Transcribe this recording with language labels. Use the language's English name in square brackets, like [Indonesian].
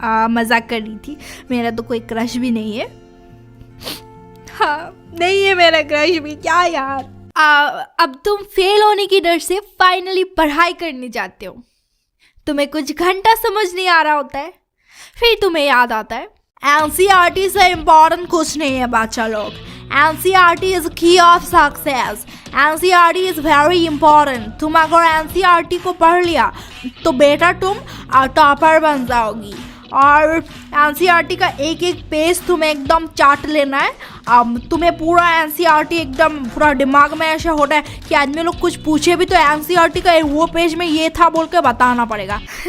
[Hindi] मजाक कर रही थी, मेरा तो कोई क्रश भी नहीं है। हाँ, नहीं है मेरा क्रश भी, क्या यार। अब तुम फेल होने की डर से फाइनली पढ़ाई करने जाते हो। तुम्हें कुछ घंटा समझ नहीं आ रहा होता है, फिर तुम्हें याद आता है NCERT से इम्पोर्टेंट कुछ नहीं है बच्चा लोग। [English] NCERT is key of success. NCERT is very important. [Hindi] तुम अगर NCERT को पढ़ लिया तो बेटा तुम टॉपर बन जाओगी। और NCERT का एक एक पेज तुम्हें एकदम चाट लेना है। अब तुम्हें पूरा NCERT एकदम पूरा दिमाग में ऐसा होता है कि आदमी लोग कुछ पूछे भी तो NCERT का वो पेज में ये था बोल के बताना पड़ेगा।